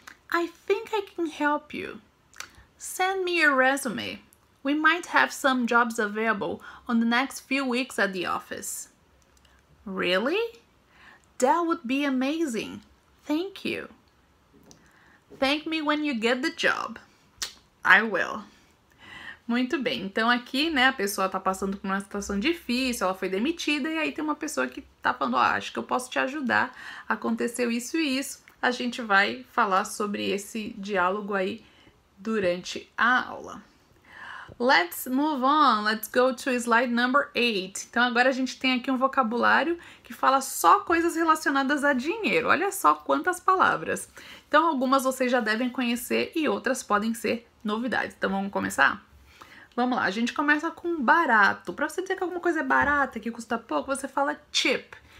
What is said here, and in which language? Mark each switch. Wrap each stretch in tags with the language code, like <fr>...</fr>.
<en>I think I can help you. Send me your resume. We might have some jobs available on the next few weeks at the office. Really? That would be amazing. Thank you. Thank me when you get the job. I will.</en> <pt>Muito bem, então aqui, né, a pessoa tá passando por uma situação difícil, ela foi demitida e aí tem uma pessoa que tá falando, acho que eu posso te ajudar, aconteceu isso e isso. A gente vai falar sobre esse diálogo aí durante a aula.</pt> <en>Let's move on, let's go to slide number 8.</en> <pt>Então agora a gente tem aqui um vocabulário que fala só coisas relacionadas a dinheiro. Olha só quantas palavras. Então algumas vocês já devem conhecer e outras podem ser novidades. Então vamos começar? Vamos lá, a gente começa com barato. Para você dizer que alguma coisa é barata, que custa pouco, você fala cheap.</pt>